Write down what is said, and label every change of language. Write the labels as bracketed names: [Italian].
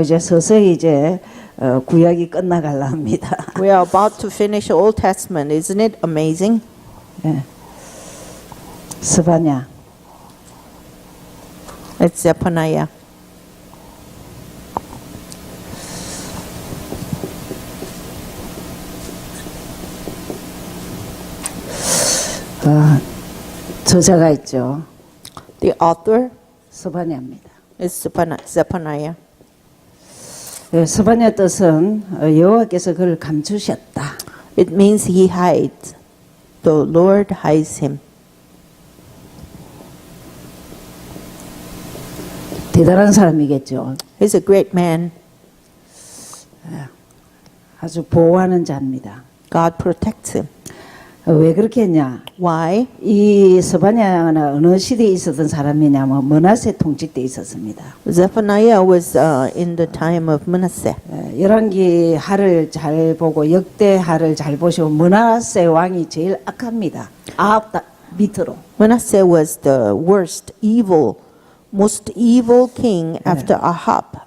[Korean] 이제 서서히 이제 구약이 끝나갈라 합니다. [English] We are about to finish the Old Testament. Isn't it amazing? [Korean] 예. 스바냐 [English] It's Zephaniah. [Korean] 저자가 있죠. [English] The author [Korean] 스바냐입니다. [English] is Zephaniah. [Korean] 예, 스바냐 뜻은 여호와께서 그를 감추셨다. [English] It means he hides. The Lord hides him. [Korean] 대단한 사람이겠죠. [English] He's a great man. [Korean] 아주 보호하는 자입니다. [English] God protects him. [Korean] 왜 그렇게 했냐? [English] Why? [Korean] 이 스바냐가 어느 시대에 있었던 사람이냐면 머나세 통치 때 있었습니다. [English] Zephaniah was in the time of Manasseh. [Korean] 열왕기 하를 잘 보고 역대 하를 잘 보시고 머나세 왕이 제일 악합니다. 아합 밑으로. [English] Manasseh was the worst, most evil king after Ahab.